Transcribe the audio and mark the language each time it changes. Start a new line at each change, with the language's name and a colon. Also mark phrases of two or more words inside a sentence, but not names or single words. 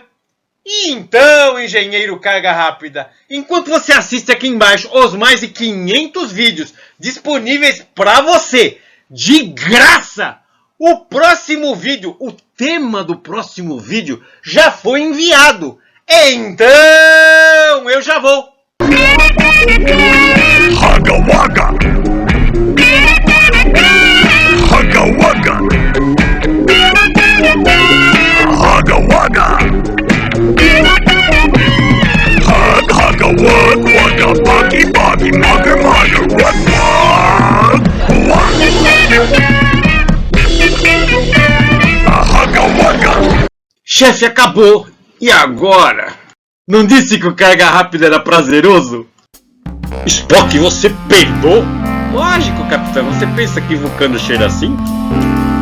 Portuguese: E então, engenheiro Carga Rápida, enquanto você assiste aqui embaixo os mais de 500 vídeos disponíveis para você, de graça, o próximo vídeo, o tema do próximo vídeo já foi enviado. Então, eu já vou. Hugga Wugga! Hugga Wugga! Hugga Wugga! Hugga Wug Wugga Buggy Buggy Mugger Mugger Wug Wug! Hugga Wugga! Chefe, acabou. E agora? Não disse que o Carga Rápida era prazeroso? Spock, você peidou? Lógico, capitão. Você pensa que Vulcano cheira assim?